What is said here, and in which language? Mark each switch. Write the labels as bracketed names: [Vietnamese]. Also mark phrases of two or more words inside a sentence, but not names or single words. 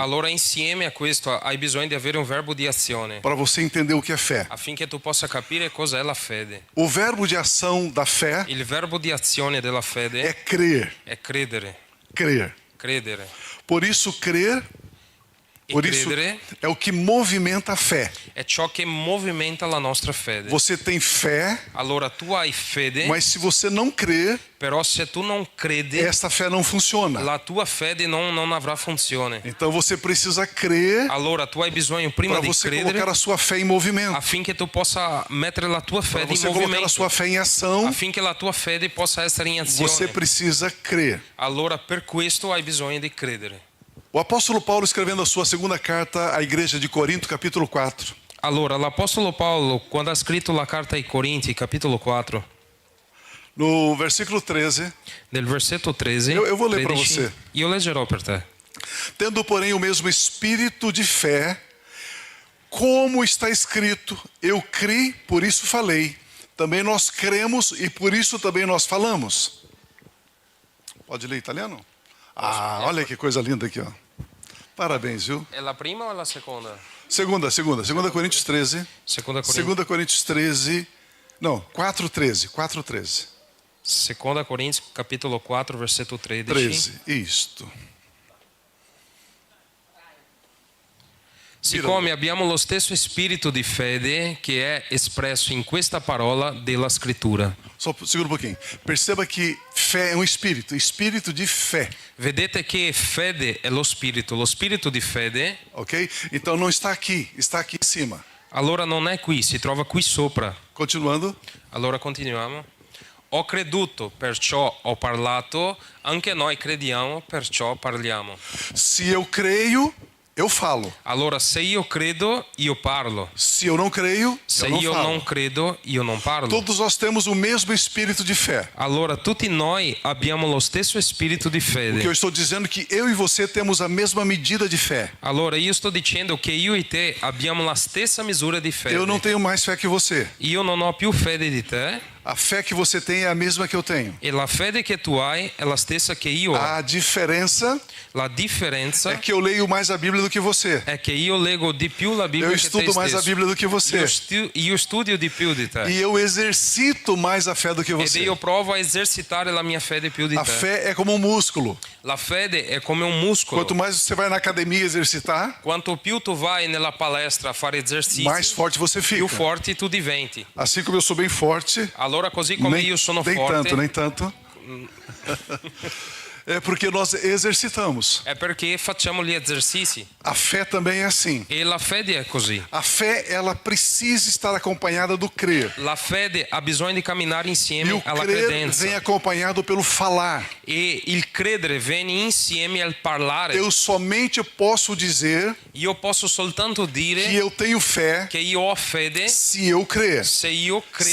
[Italian] Allora, insieme a questo, hai bisogno di avere un verbo di azione [Portuguese] para você entender o que é fé. [Italian] affinché tu possa capire cos'è la fede. [Portuguese] O verbo de ação da fé [Italian] Il verbo di azione della [Portuguese] é [Italian] fede [Portuguese] crer. [Italian] è credere. [Portuguese] Crer. [Italian] Credere. [Portuguese] Por isso, crer, [Italian] E [Portuguese] por isso [Italian] credere [Portuguese] é o que movimenta a fé. [Italian] è ciò che movimenta la nostra fede. [Portuguese] Você tem fé, [Italian] Allora tu hai fede, [Portuguese] mas se você não crer, [Italian] però se tu non credi, [Portuguese] essa fé não funciona. [Italian] la tua fede non avrà funzione. [Portuguese] Então você precisa crer [Italian] Allora tu hai bisogno prima [Portuguese] para [Italian] di [Portuguese] você [Italian] credere [Portuguese] colocar a sua fé em movimento. [Italian] affinché tu possa mettere la tua [Portuguese] Para [Italian] fede in [Portuguese] você colocar a [Italian] movimento, [Portuguese] sua fé em ação, [Italian] affinché la tua fede possa essere in [Portuguese] você [Italian] azione. [Portuguese] precisa crer. [Italian] Allora per questo hai bisogno di credere. [Portuguese] O apóstolo Paulo, escrevendo a sua segunda carta à igreja de Corinto, capítulo 4, [Italian] Allora l'apostolo Paolo, quando ha scritto la carta ai Corinti, capitolo 4, [Portuguese] no versículo 13, [Italian] nel versetto 13, [Portuguese] Eu vou ler para 13, você. [Italian] io leggerò per te. [Portuguese] tendo, porém, o mesmo espírito de fé, como está escrito, eu criei, por isso falei. Também nós cremos e por isso também nós falamos. Pode ler italiano? Ah, olha que coisa linda aqui, ó. Parabéns, viu? [Italian] È la prima o la seconda? [Portuguese] Segunda Coríntios 13. [Italian] Seconda Corinti, [Portuguese] Segunda Coríntios 13. Não, 4:13. 4:13. [Italian] seconda Corinti, capitolo 4, versetto 13. [Portuguese] 13. Isto. [Italian] Siccome abbiamo lo stesso spirito di fede che è espresso in questa parola della scrittura. [Portuguese] Só segura um pouquinho. Perceba que fé é um espírito, espírito de fé, [Italian] Vedete che fede è lo spirito di fede, ok? [Portuguese] Então não está aqui em cima. [Italian] allora non è qui, si trova qui sopra. [Portuguese] Continuando. [Italian] Allora continuiamo. Ho creduto, perciò ho parlato, anche noi crediamo, perciò parliamo. [Portuguese] Se eu creio, eu falo. [Italian] Allora se io credo, io parlo. [Portuguese] Se eu não creio, [Italian] Se [Portuguese] eu não [Italian] io [Portuguese] falo. [Italian] non credo, io non parlo. [Portuguese] Todos nós temos o mesmo espírito de fé. [Italian] Allora tutti noi abbiamo lo stesso spirito di [Portuguese] O que eu [Italian] fede. [Portuguese] estou dizendo é que eu e você temos a mesma medida de fé. [Italian] Allora io sto dicendo che io e te abbiamo la stessa misura di fede. [Portuguese] Eu não tenho mais fé que você. [Italian] Io non ho più fede di te [Portuguese] A fé que você tem é a mesma que eu tenho. [Italian] e la fede che tu hai è la stessa che io ho. [Portuguese] A diferença [Italian] La differenza [Portuguese] é que eu leio mais a Bíblia do que você. [Italian] è che io leggo di più la Bibbia [Portuguese] Eu [Italian] che te [Portuguese] estudo mais a [Italian] stesso. [Portuguese] Bíblia do que você. [Italian] Io studio di più di te. [Portuguese] E eu exercito mais a fé do que [Italian] Ed [Portuguese] você. [Italian] io provo a esercitare la mia fede più di [Portuguese] A [Italian] te. [Portuguese] fé é como um músculo. [Italian] La fede è come un muscolo. [Portuguese] Quanto mais você vai na academia exercitar, [Italian] Quanto più tu vai nella palestra a fare esercizi, [Portuguese] mais forte você [Italian] più [Portuguese] fica. [Italian] forte tu diventi. [Portuguese] Assim como eu sou bem forte, [Italian] Allora così come io sono forte, [Portuguese] nem tanto. É porque nós exercitamos. [Italian] è perché facciamo gli esercizi. [Portuguese] A fé também é assim. [Italian] E la fede è così. [Portuguese] A fé, ela precisa estar acompanhada do crer. [Italian] La fede ha bisogno di camminare [Portuguese] E [Italian] insieme [Portuguese] o [Italian] alla [Portuguese] crer [Italian] credenza. [Portuguese] vem acompanhado pelo falar. [Italian] E il credere viene insieme al parlare. [Portuguese] Eu somente posso dizer [Italian] Io posso soltanto [Portuguese] que [Italian] dire [Portuguese] eu tenho fé [Italian] che io ho fede [Portuguese] se eu crer, [Italian] se io credo,